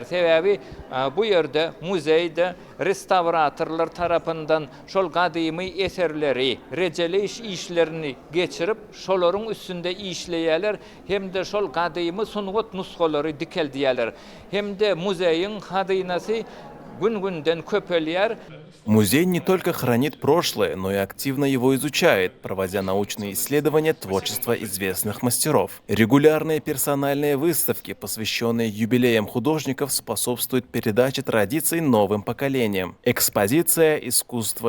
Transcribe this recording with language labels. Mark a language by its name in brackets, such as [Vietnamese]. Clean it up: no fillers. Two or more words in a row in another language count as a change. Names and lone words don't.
[Turkmen] Sebäbi bu ýerde muzeyde restavratorlar tarapyndan şol gadymy eserleri, rejeli işlerini geçirip şolaryň üstünde işleýärler, hemde şol gadymy sunwat nusgalary dikeldiýärler. Hemde muzeyiň hadynasy gün-günden köpelýär. [Russian] Музей не только хранит прошлое, но и активно его изучает, проводя научные исследования творчества известных мастеров. Регулярные персональные выставки, посвященные юбилеям художников, способствуют передаче традиций новым поколениям. Экспозиция «Искусство.